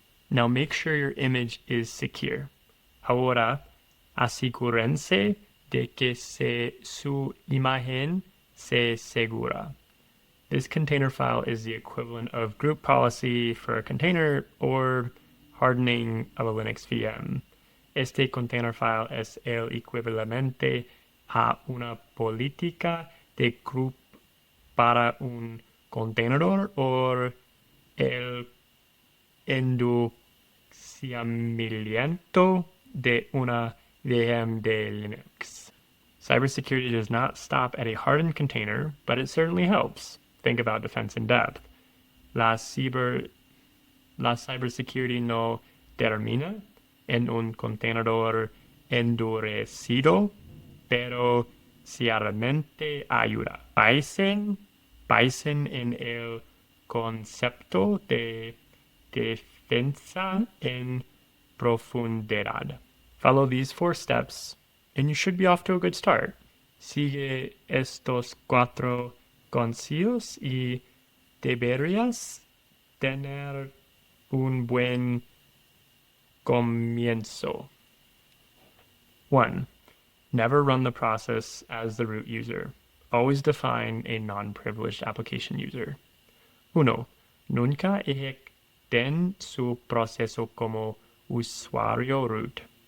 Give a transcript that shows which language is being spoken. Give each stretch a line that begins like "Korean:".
English: Now make sure your image is secure.
Spanish: Ahora, asegúrense de que su imagen sea segura.
English: This container file is the equivalent of group policy for a container or hardening of a Linux VM.
Spanish: Este container file es el equivalente a una política de group para un contenedor o el endurecimiento de una VM de Linux.
English: Cybersecurity does not stop at a hardened container, but it certainly helps. Think about defense in depth.
Spanish: La cybersecurity no termina en un contenedor endurecido, pero ciertamente ayuda. Piensen en el concepto de defensa en profundidad.
English: Follow these 4 steps, and you should be off to a good start.
Spanish: Sigue estos 4 consejos y deberías tener un buen comienzo.
English: 1. Never run the process as the root user. Always define a non-privileged application user. 1.
Spanish: Nunca ejecuten su proceso como usuario root.